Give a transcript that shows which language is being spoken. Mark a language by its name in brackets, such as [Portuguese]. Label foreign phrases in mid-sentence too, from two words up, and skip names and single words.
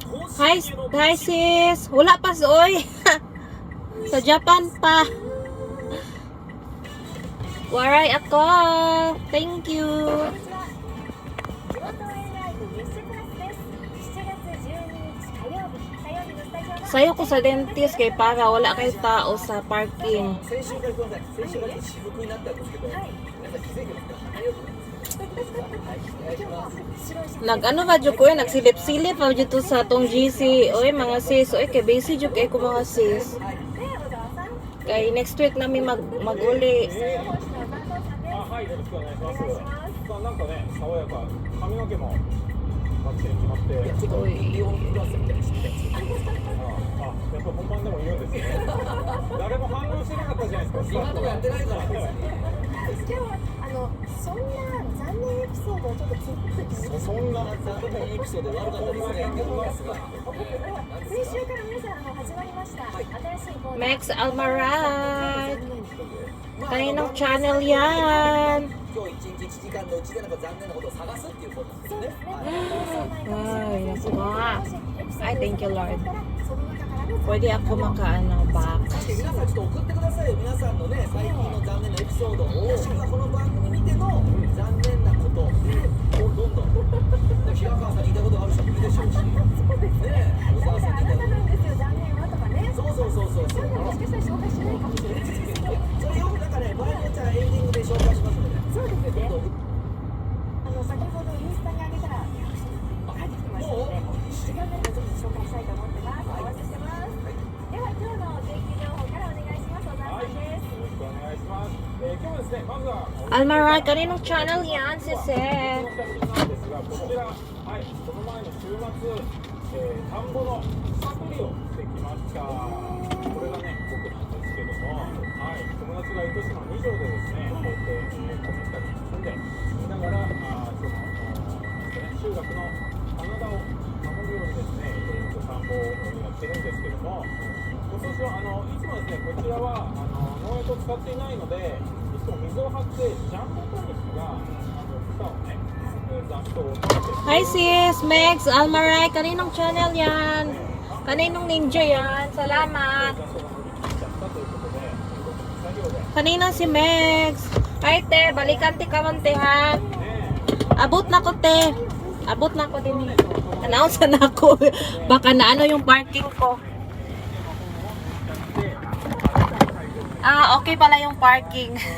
[Cebuano] Hi sis. Wala pa oy. Sa Japan pa. Waray ako. [English] Thank you. [Japanese] 地元エアラインウィッシュクラスです。7月12日火曜日のスタジオが [Cebuano] Sayo ko sa dentist kay para wala kay tao sa parking. [Japanese] 先週からごめんなさい。先週から私服になったんですけど、皆さん気づいてますか？ありがとうございます。はい、お願いします。 [Cebuano] Nag-ano ba jud ko eh, nagsilip-silip pa jud to sa tong GC. Oy mga sis, oy kay busy jud kay ko mga sis. Kay [English] next week [Cebuano] namin mag-uli. [Japanese] はい、よろしくお願いします。さあ、なんかね、爽やか、髪の毛もバッチリ決まって、いや、ちょっとリオンプラスみたいにしてみたいです。あ、やっぱ本番でも言うんですね。誰も反応してなかったじゃないですか。今とかやってないからですね。今日はそんな残念エピソードをちょっと聞いてきてそんな残念エピソード悪かったですね。先週から皆さん始まりました、新しいコーナー [Filipino] Max Almaray. Kaninong channel yan? [Japanese] 今日1日1時間のうちでなんか残念なことを探すっていうことですよね。 [Filipino] Ay, naku nga. Ay, [English] thank you Lord. [Filipino] Pwede ako makaano back. [Japanese] 確かに皆さんちょっと送ってくださいよ。皆さんのね、最近の残念なエピソードを。私がこの番組見ての残念なことをどんどん。平川さんに言いたいことがある人もいるでしょうし。ねえ、小沢さんに言いたいこと。なんですよ、残念はとかね。そうそうそうそう。そういうのもしかしたら紹介しないかもしれないですけど。それよくなんかね、場合によっちゃエンディングで紹介しますので。そうですよね。どんどん先ほどインスタに上げたら帰ってきてましたので、時間があればぜひ紹介したいと思ってます。お待ちしてます。では今日の天気情報からお願いします。小沢さんです。よろしくお願いします。今日ですね、まずは [Filipino] Almaray, kaninong channel yan, sis? [Japanese] なんですが、こちら、はい、この前の週末、田んぼの草取りをしてきました。これがね、僕なんですけども、はい、友達が糸島2条でですね、こうやって子供たちに住んで、見ながら、集落の棚田を守るようにですね、いろいろと田んぼをやってるんですけども、今年はいつもですね、こちらは農薬を使っていないので、いつも水を張って、ジャンボタニシが草をね、雑草を食べて、 [Filipino] Hi sis, Max Almaray, kaninong channel yan? Kaninong ninja yan? Salamat. [Japanese] 雑草が伸びてきちゃったということで、作業で、 [Filipino] Kanina si Max. [Cebuano] Ay te, balikan ti karon te ha. [Japanese] ね、 [Cebuano] Abot na ko te. Abot na ko din. [Filipino] Announce na ako. Baka na ano yung parking ko. Okay pala yung parking.